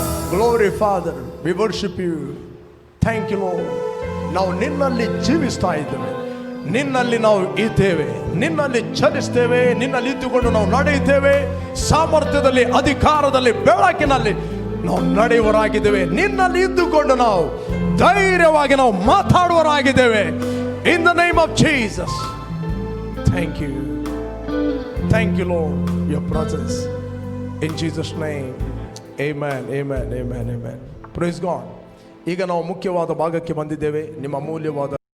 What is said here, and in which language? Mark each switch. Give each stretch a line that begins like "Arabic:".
English: Glory Father, we worship you. Thank you Lord.
Kannada: ನಾವು ನಿನ್ನಲ್ಲಿ ಜೀವಿಸ್ತಾ ಇದ್ದೇವೆ, ನಿನ್ನಲ್ಲಿ ನಾವು ಇದ್ದೇವೆ, ನಿನ್ನಲ್ಲಿ ಚಲಿಸ್ತೇವೆ, ನಿನ್ನಲ್ಲಿ ಇದ್ದುಕೊಂಡು ನಾವು ನಡೆಯುತ್ತೇವೆ. ಸಾಮರ್ಥ್ಯದಲ್ಲಿ, ಅಧಿಕಾರದಲ್ಲಿ, ಬೆಳಕಿನಲ್ಲಿ ನಾವು ನಡೆಯುವರಾಗಿದ್ದೇವೆ. ನಿನ್ನಲ್ಲಿ ಇದ್ದುಕೊಂಡು ನಾವು ಧೈರ್ಯವಾಗಿ ನಾವು ಮಾತಾಡುವರಾಗಿದ್ದೇವೆ.
English: In the name of Jesus. Thank you. Thank you Lord, your presence. In Jesus name. Amen, amen, amen, amen. Praise God.
Kannada: ಈಗ ನಾವು ಮುಖ್ಯವಾದ ಭಾಗಕ್ಕೆ ಬಂದಿದ್ದೇವೆ. ನಿಮ್ಮ ಅಮೂಲ್ಯವಾದ